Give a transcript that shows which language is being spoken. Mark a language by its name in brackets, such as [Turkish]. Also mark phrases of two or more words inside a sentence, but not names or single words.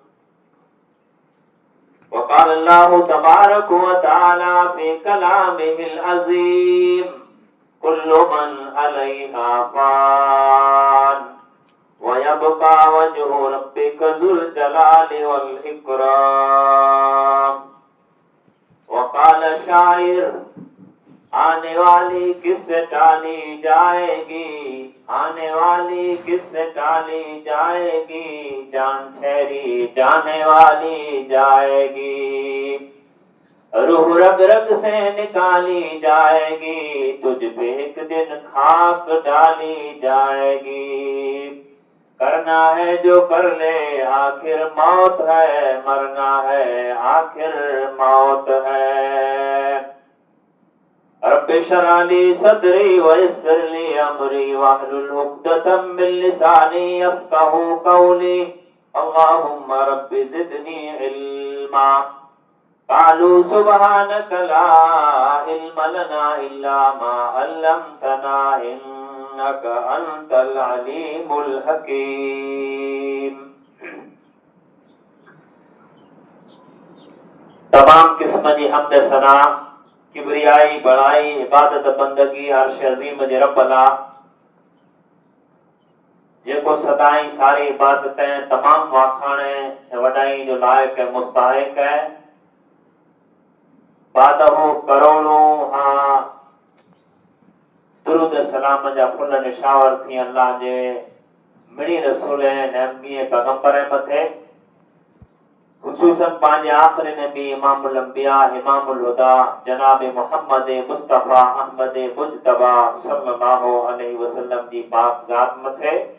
[Arabic] وقال الله تبارك وتعالى في كلامه العظيم كل من عليها فان ويبقى وجه ربك ذو الجلال والإكرام. وقال شاعر [Urdu] آنے والی کس سے ٹالی جائے گی، آنے والی کس سے ٹالی جائے گی، جان ٹھہری جانے والی جائے گی، روح رگ رگ سے نکالی جائے گی، تجھ پہ ایک دن خاک ڈالی جائے گی. کرنا ہے جو کر لے آخر موت ہے، مرنا ہے آخر موت ہے. [Arabic] رب اشرح لي صدري ويسر لي أمري واحلل عقدة من لساني يفقهوا قولي. اللهم رب زدني علما. قالوا سبحانك لا علم لنا إلا ما علمتنا إنك أنت العليم الحكيم. [Sindhi] तमाम किस्म जी हम्द सना किबरियाई बड़ाई इबादत बंदगी अर्श अज़ीम जे रब अला जेको सदाई सारी इबादतें तमाम वाखाणे वडाई जो लायक है मुस्तहिक है। बादहू करोड़ों हाँ दुरूद सलाम जा फुल निशावर थी अल्लाह जे मिणी रसूल नबी पैगंबर मथे, खुसूसन पांचे आखिरी नबी [Arabic] إمام الأنبياء إمام الهدى [Sindhi] जनाब मोहम्मद मुस्तफा अहमद मुज्तबा [Arabic] صلى الله عليه وسلم [Sindhi] जी पाक ज़ात मथे,